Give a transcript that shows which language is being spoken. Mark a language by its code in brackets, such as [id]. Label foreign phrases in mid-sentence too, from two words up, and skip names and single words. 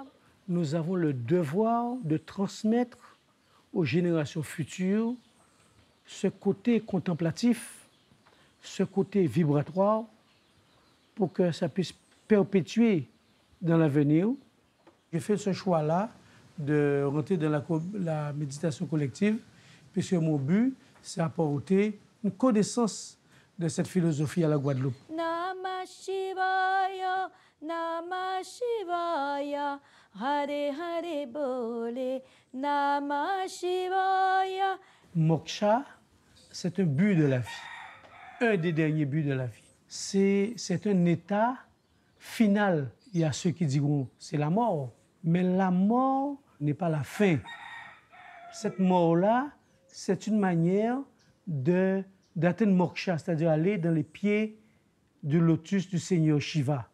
[fr] Nous avons le devoir de transmettre aux générations futures ce côté contemplatif, ce côté vibratoire, pour que ça puisse perpétuer dans l'avenir. J'ai fait ce choix-là de rentrer dans la méditation collective, puisque mon but, c'est apporter une connaissance de cette philosophie à la Guadeloupe. [sa] नमः शिवाय, नमः शिवाय, हरे हरे बोले, नमः शिवाय. [fr] Moksha, c'est un but de la vie, un des derniers buts de la vie. C'est un état final. Il y a ceux qui diront c'est la mort, mais la mort n'est pas la fin. Cette mort-là, c'est une manière d'atteindre Moksha, c'est-à-dire aller dans les pieds du lotus du Seigneur Shiva.